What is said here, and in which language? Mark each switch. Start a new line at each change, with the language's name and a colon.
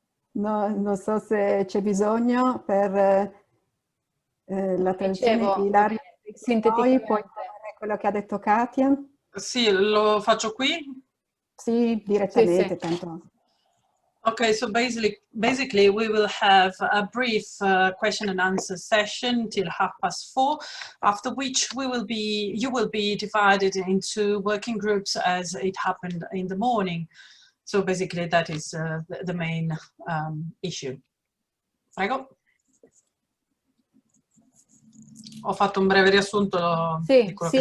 Italian: No, non so se c'è bisogno per la traduzione di Ilaria. Poi puoi fare quello che ha detto Katia. Sì, lo faccio qui? Sì, direttamente, tanto.
English: Okay, so basically we will have a brief question and answer session till 4:30, after which you will be divided into working groups as it happened in the morning. So basically that is the main issue.
Italian: Prego. Ho fatto un breve riassunto di quello che è stato